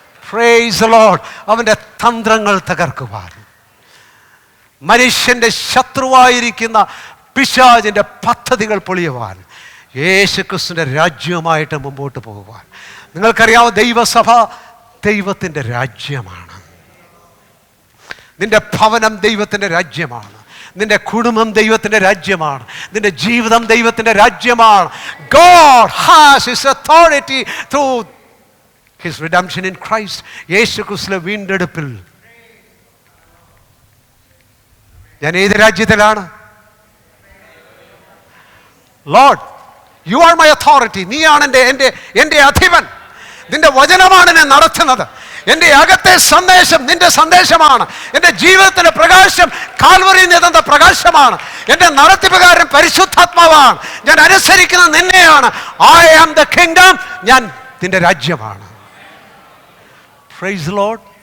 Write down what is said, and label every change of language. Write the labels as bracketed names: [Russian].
[English] Praise the Lord. [Malayalam] അവന്റെ തന്ത്രങ്ങൾ തകർക്കുവാൻ, മനുഷ്യന്റെ ശത്രുവായിരിക്കുന്ന പിശാചിന്റെ പദ്ധതികൾ പൊളിയുവാൻ, യേശുക്രിസ്തുവിന്റെ രാജ്യവുമായിട്ട് മുമ്പോട്ട് പോകുവാൻ. നിങ്ങൾക്കറിയാമോ, ദൈവസഭ ദൈവത്തിന്റെ രാജ്യമാണ്. നിന്റെ ഭവനം ദൈവത്തിൻ്റെ രാജ്യമാണ്, നിന്റെ കുടുംബം ദൈവത്തിൻ്റെ രാജ്യമാണ്, നിന്റെ ജീവിതം ദൈവത്തിൻ്റെ രാജ്യമാണ്. [English] God has his authority through his redemption in Christ. [Malayalam] യേശുക്രിസ്തുവിന്റെ വീണ്ടെടുപ്പിൽ. ഞാൻ ഏത് രാജ്യത്തിലാണ്? [English] Lord, you are my authority. [Malayalam] നീയാണ് എൻ്റെ അധിപൻ. നിന്റെ വചനമാണ് എന്നെ നടത്തുന്നത്. എൻ്റെ അകത്തെ സന്ദേശം നിന്റെ സന്ദേശമാണ്. എൻ്റെ ജീവിതത്തിൻ്റെ പ്രകാശം കാൽവറിയിൽ നിന്നെന്ന പ്രകാശമാണ്. എൻ്റെ നടത്തിപ്പുകാരൻ പരിശുദ്ധാത്മാവാണ്. ഞാൻ അനുസരിക്കുന്ന നിന്നെയാണ്. [English] I am the kingdom. [Malayalam] ഞാൻ നിന്റെ രാജ്യമാണ്. [English] Praise the Lord.